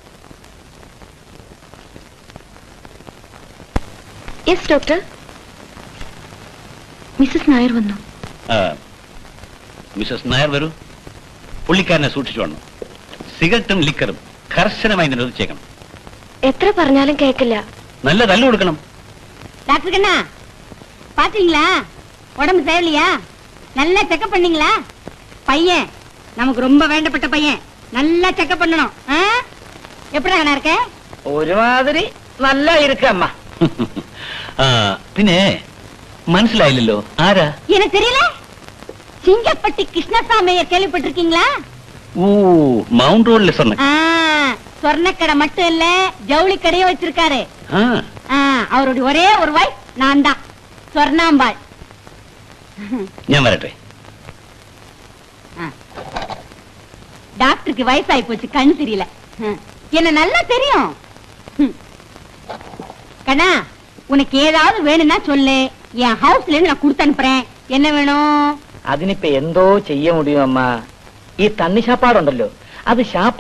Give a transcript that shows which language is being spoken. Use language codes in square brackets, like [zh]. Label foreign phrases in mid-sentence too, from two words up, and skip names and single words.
[en] yes doctor. [ml] മിസ്സസ് നായർ വന്നു. മിസ്സസ് നായർ വരൂ. പുള്ളിക്കാരനെ സൂക്ഷിച്ചോണം. സിഗരറ്റും ലിക്കറും കർശനമായി നിരോധിച്ചേക്കണം. എത്ര പറഞ്ഞാലും കേൾക്കില്ല. നല്ല തല്ലു കൊടുക്കണം. [ta] டாக்டர் கண்ணா, பாத்தீங்களா? உடம்பு சரியில்லையா? நல்லா செக்கப் பண்ணீங்களா? பையன் நமக்கு ரொம்ப வேண்டப்பட்ட பையன். நல்லா செக்கப் பண்ணணும். எப்படி கண்ணா இருக்க? [ml] ഒരുമാതിരി നല്ല ഇരിക്കമ്മ. പിന്നെ മനസ്സിലായില്ലല്ലോ ആരാ? [ta] எனக்கு தெரியல. சிங்கப்பட்டி கிருஷ்ணசாமியை கேள்விப்பட்டிருக்கீங்களா? ஓ, மவுண்ட் ரோட்ல சொன்ன. சொர்ணக்கடை மட்டும் இல்ல, ஜவுளி கடையும் வச்சிருக்காரு. அவருடைய ஒரே ஒரு வைஃப் நான் தான், சொர்ணாம்பாள். [ml] ഞാൻ വരട്ടെ. [ta] டாக்டருக்கு வயசாகி போச்சு, கண் தெரியல. என்ன நல்லா தெரியும். கண்ணா, உனக்கு ஏதாவது வேணும்னா சொல்லு. என் ஹவுஸ்ல இருந்து நான் கொடுத்து அனுப்புறேன். என்ன வேணும்? [ml] അതിനിപ്പോ എന്തോ ചെയ്യാൻ മുടിയും അമ്മ. ഈ തണ്ണി ശാപ്പാടുണ്ടല്ലോ, അത് ശാപ്പ